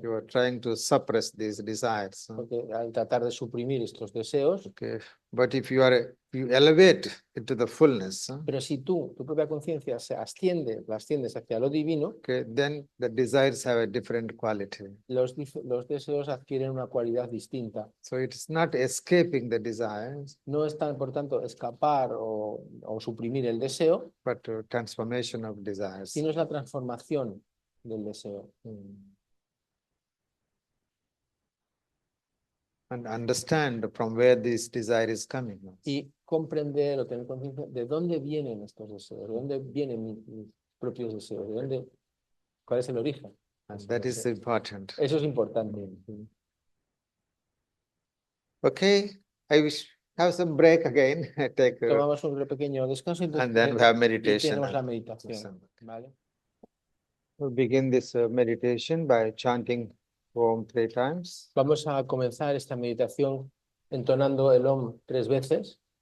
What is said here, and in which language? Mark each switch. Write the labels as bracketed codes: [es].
[en] You are trying to suppress these desires. [es] Porque al tratar de suprimir estos deseos, [en] Okay, but if you elevate into the fullness, [es] pero si tu propia conciencia la asciendes hacia lo divino, [en] okay, then the desires have a different quality. [es] los deseos adquieren una cualidad distinta. [en] So it's not escaping the desires, [es] No están, por tanto, escapar o suprimir el deseo, [en] but transformation of desires. [es] sino es la transformación del deseo. [en] And understand from where this desire is coming. [es] Y comprender o tener conciencia de dónde vienen estos deseos, de dónde vienen mis propios deseos, cuál es el origen. [en] And that is important. [es] Eso es importante. [en] Okay, I wish have some break again. Take [es] Tomamos un pequeño descanso [en] and then we have [es] y [en] meditation. [es] tenemos la meditación. ¿Vale? [en] We'll begin this meditation by chanting Om 3 times. [es] Vamos a comenzar esta meditación entonando el Om 3 veces.